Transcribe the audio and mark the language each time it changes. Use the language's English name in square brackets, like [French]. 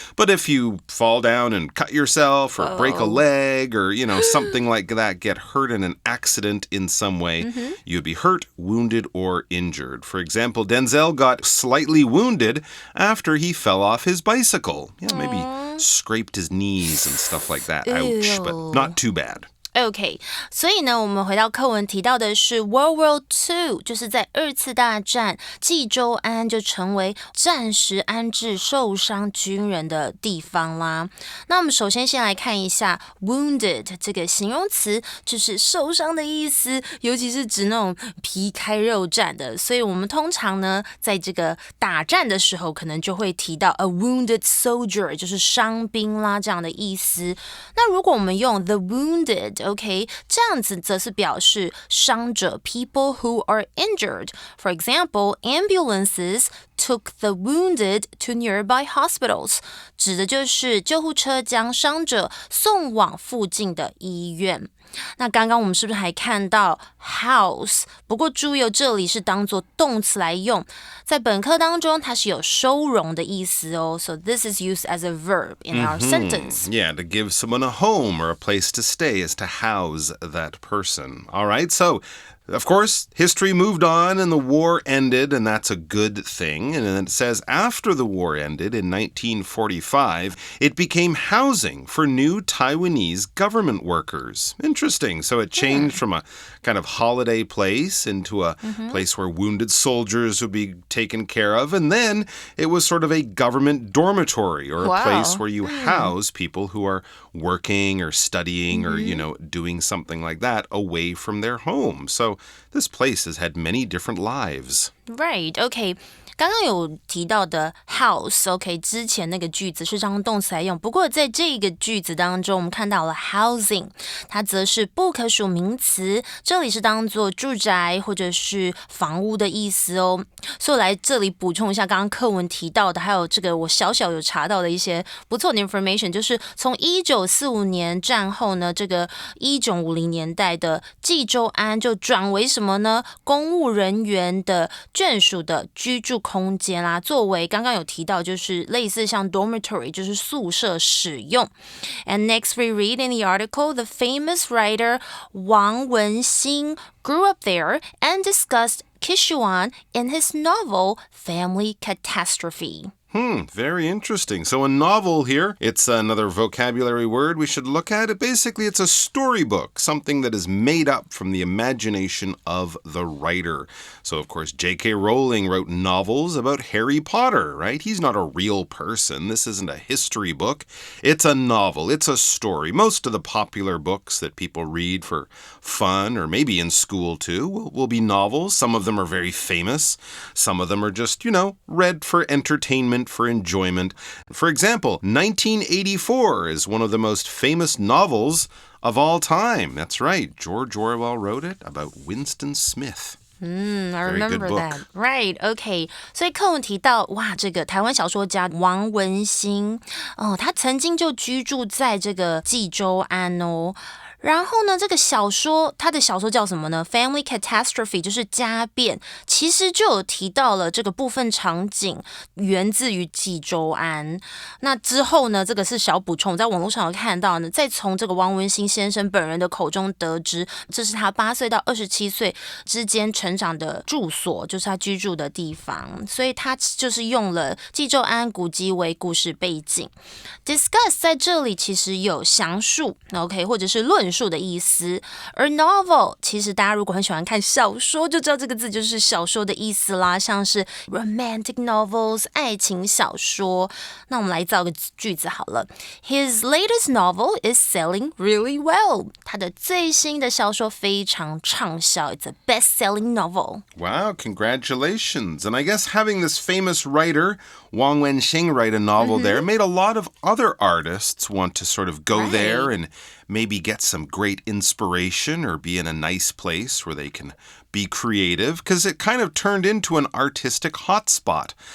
[English] But if you fall down and cut yourself or break a leg or, something like that, get hurt in an accident in some way, you'd be hurt, wounded, or injured. For example, Denzel got slightly wounded after he fell off his bicycle. Maybe scraped his knees and stuff like that. Ouch, but not too bad. [Chinese] OK， 所以呢，我们回到课文提到的是 World War II， 就是在2次大战，济州安就成为暂时安置受伤军人的地方啦。那我们首先先来看一下 wounded 这个形容词，就是受伤的意思，尤其是指那种皮开肉绽的。所以我们通常呢，在这个打战的时候，可能就会提到 [English] a wounded soldier， [Chinese] 就是伤兵啦这样的意思。那如果我们用 [English] the wounded， [Chinese] OK， 这样子则是表示伤者 [English] people who are injured. [Chinese] For example, ambulances took the wounded to nearby hospitals. 指的就是救护车将伤者送往附近的医院。那刚刚我们是不是还看到 house？ 不过注意这里是当作动词来用，在本课当中它是有收容的意思哦。 [English] So this is used as a verb in our sentence. Yeah, to give someone a home or a place to stay is to house that person. All right, so of course, history moved on and the war ended, and that's a good thing. And then it says after the war ended in 1945, it became housing for new Taiwanese government workers. Interesting. So it changed from a kind of holiday place into a place where wounded soldiers would be taken care of. And then it was sort of a government dormitory or a place where you house people who are working or studying or, doing something like that away from their home. So this place has had many different lives. Right, okay. [Chinese] 刚刚有提到的 house, OK, 之前那个句子是当动词来用，不过在这个句子当中，我们看到了 housing, 它则是不可数名词，这里是当作住宅或者是房屋的意思哦。所以我来这里补充一下刚刚课文提到的，还有这个我小小有查到的一些不错的 information， 就是从1945年战后呢，这个1950年代的济州安就转为什么呢？公务人员的眷属的居住空间啦，作为刚刚有提到，就是类似像 dormitory， 就是宿舍使用。 [English] And next we read in the article, the famous writer 王文兴 grew up there and discussed Kishuan in his novel Family Catastrophe. Very interesting. So a novel here, it's another vocabulary word we should look at. Basically, it's a storybook, something that is made up from the imagination of the writer. So, of course, J.K. Rowling wrote novels about Harry Potter, right? He's not a real person. This isn't a history book. It's a novel. It's a story. Most of the popular books that people read for fun, or maybe in school too, will be novels. Some of them are very famous. Some of them are just, read for entertainment, for enjoyment. For example, 1984 is one of the most famous novels of all time. That's right. George Orwell wrote it about Winston Smith. I remember that. Right, okay. [Chinese] 所以课文提到，哇，这个台湾小说家王文兴，他曾经就居住在这个济州安哦。然后呢，这个小说，他的小说叫什么呢？Family Catastrophe 就是家变，其实就有提到了这个部分场景源自于济州安。那之后呢，这个是小补充，在网络上有看到呢，再从这个王文兴先生本人的口中得知，这是他8岁到27岁之间成长的住所，就是他居住的地方，所以他就是用了济州安古迹为故事背景。 Discuss 在这里其实有详述 ，OK， 或者是论述的意思，而 novel 其实大家如果很喜欢看小说，就知道这个字就是小说的意思啦，像是 romantic novels 爱情小说。那我们来造个句子好了 ， [English] His latest novel is selling really well。 [Chinese] 他的最新的小说非常畅销 ， [English] It's a best-selling novel. Wow, congratulations! And I guess having this famous writer Wang Wenxing write a novel there made a lot of other artists want to sort of go there and maybe get some great inspiration or be in a nice place where they can be creative, because it kind of turned into an artistic hotspot.